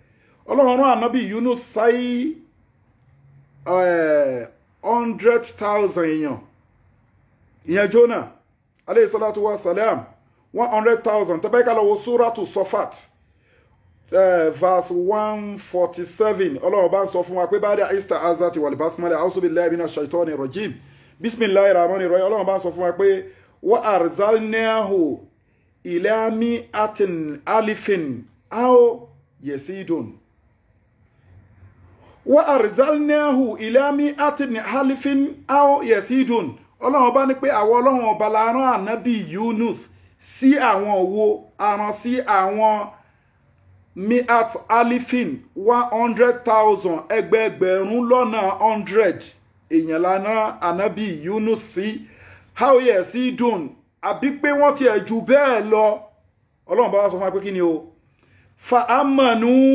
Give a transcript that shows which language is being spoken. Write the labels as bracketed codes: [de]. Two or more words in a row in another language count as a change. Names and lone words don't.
[yo] Ọlọ́run rán Ànábì Yunus sáyé 100,000 èèyàn, ìyẹn Jonah [ar] عليه الصلاة والسلام [yo] 100,000. Tẹ́ bá yẹ ká lọ wo Suratu Safat verse 147, Ọlọ́run bá ń sọ fún wa pé [ar] بعد الاستعاذة والبسملة أعوذ بالله من الشيطان الرجيم بسم الله الرحمن الرحيم. [yo] Ọlọ́run bá ń sọ fún wa pé [ar] وأرسلناه إلى مائة ألف أو يزيدون وأرسلناه إلى مائة ألف أو يزيدون [yo] Ọlọ́run bá ní pé àwọn Ọlọ́run ọba la rán ànábì Yunus sí àwọn wo aran sí àwọn [ar] مائة ألف [yo] 100,000 ẹgbẹẹgbẹ̀rún lọ́nà 100 èèyàn la rán ànábì Yunus sí [ar] أو يزيدون [yo] àbí pé wọ́n ti ẹ̀ jù bẹ́ẹ̀ lọ Ọlọ́run bá wá sọ fún wa pé kí ni o [ar] فآمنوا